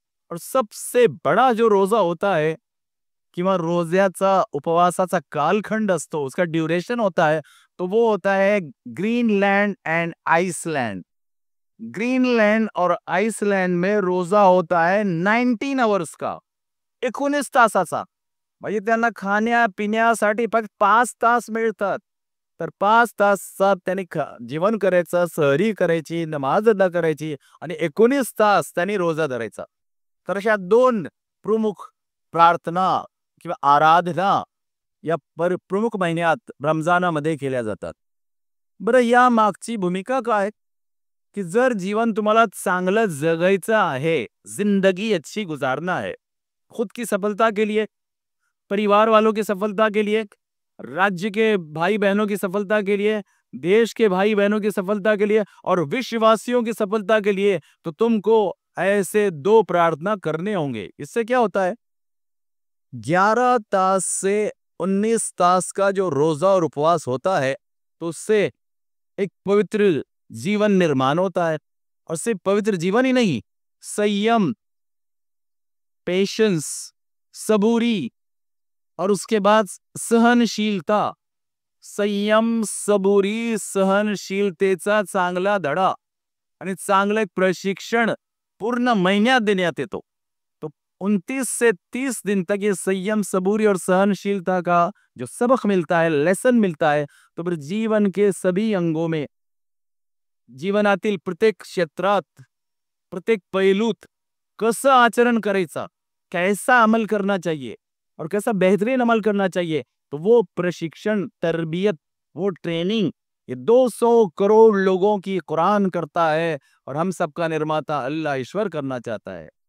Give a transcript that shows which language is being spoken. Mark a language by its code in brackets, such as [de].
[hi] और सबसे बड़ा जो रोजा होता है [mr] किंवा रोज्याचा उपवासाचा कालखंड असतो, [hi] उसका ड्यूरेशन होता है, तो वो होता है ग्रीनलैंड एंड आइसलैंड. ग्रीनलैंड और आइसलैंड में रोजा होता है 19 आवर्स का, [mr] 19 तासाचा. म्हणजे त्यांना खाण्या पिण्यासाठी फक्त 5 तास मिळतात. तर 5 तासात त्यांनी जीवन करायचं, सहरी करायची, नमाज अदा करायची आणि 19 तास त्यांनी रोजा धरायचा. तर अशा 2 प्रमुख प्रार्थना किंवा आराधना या प्रमुख महिन्यात रमजानामध्ये केल्या जातात. बरं, या मागची भूमिका काय? कि जर जीवन तुम्हाला चांगलं जगायचं आहे, [hi] जिंदगी अच्छी गुजारना है, खुद की सफलता के लिए, परिवार वालों की सफलता के लिए, राज्य के भाई बहनों की सफलता के लिए, देश के भाई बहनों की सफलता के लिए और विश्ववासियों की सफलता के लिए, तो तुमको ऐसे 2 प्रार्थना करने होंगे. इससे क्या होता है? 11 तास से 19 तास का जो रोजा और उपवास होता है, तो उससे एक पवित्र जीवन निर्माण होता है. और सिर्फ पवित्र जीवन ही नहीं, संयम, पेशेंस, सबूरी, और उसके बाद [mr] सहनशीलता, संयम, सबुरी, सहनशीलतेचा चांगला धडा आणि चांगलं एक प्रशिक्षण पूर्ण महिन्यात देण्यात येतो. [hi] तो 29 से 30 दिन तक ये संयम, सबूरी और सहनशीलता का जो सबक मिलता है, लेसन मिलता है, तो फिर जीवन के सभी अंगों में, [mr] जीवनातील प्रत्येक क्षेत्रात, प्रत्येक पैलूत कसं आचरण करायचं, [hi] कैसा अमल करना चाहिए और कैसा बेहतरीन अमल करना चाहिए, तो वो प्रशिक्षण, तरबियत, वो ट्रेनिंग ये 200 करोड़ लोगों की कुरान करता है और हम सबका निर्माता अल्लाह ईश्वर करना चाहता है.